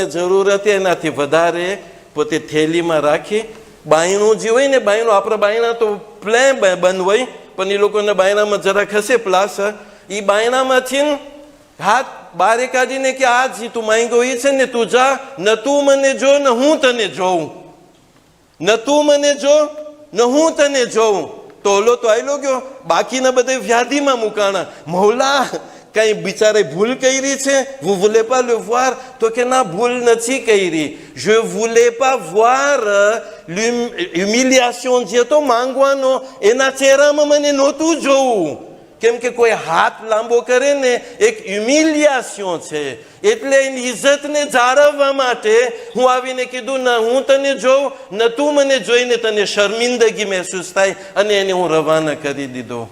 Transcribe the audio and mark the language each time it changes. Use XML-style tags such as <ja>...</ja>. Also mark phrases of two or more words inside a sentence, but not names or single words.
<gu>જરૂર હતી એનાથી વધારે પોતે થેલીમાં રાખી, બાયણું જે હોય ને, બાયણું આપણા બાયણા તો પ્લે બંધ હોય, પણ એ લોકોના બાયણામાં જરા ખસે પ્લાસ, એ બાયણામાંથી હાથ બારે કાઢીને કે આ જે તું માંગ્યો એ છે ને, તું જા, ન તું મને જો ને હું તને જોઉં, ન તું મને જો ન હું તને જોઉં. તો ઓલો તો આયલો ગયો, બાકીના બધા વ્યાધિમાં મુકાણા. મૌલા કઈ બિચારે ભૂલ કરી છે,</gu> <fr>vous voulez pas le voir?</fr> <gu>તો કે ના, ભૂલ નથી કરી,</gu> <fr>je voulais pas voir l'humiliation</fr> <gu>જે તો માંગવાનો, એના ચહેરામાં મને નહોતું જોવું, કેમ કે કોઈ હાથ લાંબો કરે ને એક હ્યુમિલિએશન છે, એટલે એની ઇજ્જતને જાળવવા માટે હું આવીને કીધું ના હું તને જોઉં, ન તું મને જોઈને તને શર્મિંદગી મહેસૂસ થાય, અને એને હું રવાના કરી દીધો.</gu>